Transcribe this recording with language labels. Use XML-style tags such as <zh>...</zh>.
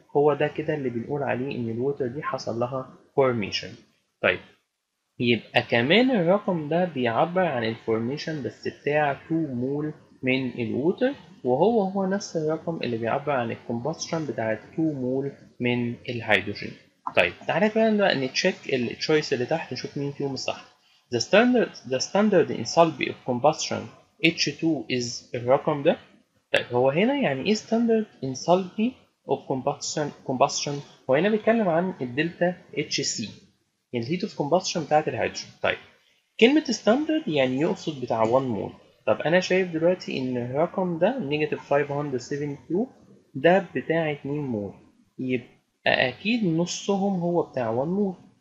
<ar>هو ده كده اللي بنقول عليه ان الووتر دي حصل لها formation. طيب يبقى كمان الرقم ده بيعبر عن الفورميشن بس بتاع 2 مول من الووتر، وهو نفس الرقم اللي بيعبر عن الكومبشن بتاع 2 مول من الهيدروجين. طيب تعالى كمان بقى نتشيك التشويس اللي تحت نشوف مين فيهم الصح.</ar> <en>The standard enthalpy of combustion H2 is</en> <ar>الرقم ده. طيب هو هنا يعني ايه</ar> <en>standard enthalpy of combustion؟</en> <ar>هو هنا بيتكلم عن الدلتا HC، الهيت اوف كومباشن بتاعت الهيدروجين. طيب كلمة ستاندرد يعني يقصد بتاع 1 مول. طب أنا شايف دلوقتي إن الرقم ده نيجاتيف 572 ده بتاع 2 مول، يبقى أكيد نصهم هو بتاع 1 مول.</ar>